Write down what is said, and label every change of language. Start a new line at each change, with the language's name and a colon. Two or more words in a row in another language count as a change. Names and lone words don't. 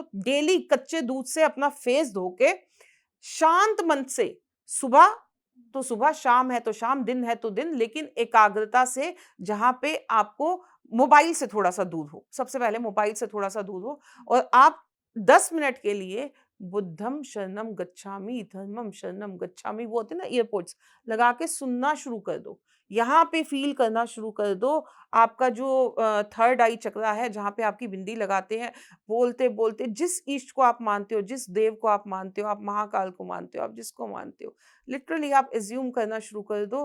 Hindi: डेली कच्चे दूध से अपना फेस धो के शांत मन से, सुबह तो सुबह, शाम है तो शाम, दिन है तो दिन, लेकिन एकाग्रता से, जहाँ पे आपको मोबाइल से थोड़ा-सा दूर हो। सबसे पहले मोबाइल से थोड़ा-सा दूर हो और आप 10 मिनट के लिए
Pali: बुद्धं शरणं गच्छामि, धर्मं शरणं गच्छामि,
Hindi: वो होते हैं ना ईयरपोड्स, लगा के सुनना शुरू कर दो। यहाँ पे फ़ील करना शुरू कर दो। आपका जो
English: third eye chakra
Hindi: है, जहाँ पे आपकी बिंदी लगाते हैं, बोलते-बोलते जिस ईष्ट को आप मानते हो, जिस देव को आप मानते हो, आप महाकाल को मानते हो, आप जिसको मानते हो, लिटरली आप अज़्यूम करना शुरू कर दो।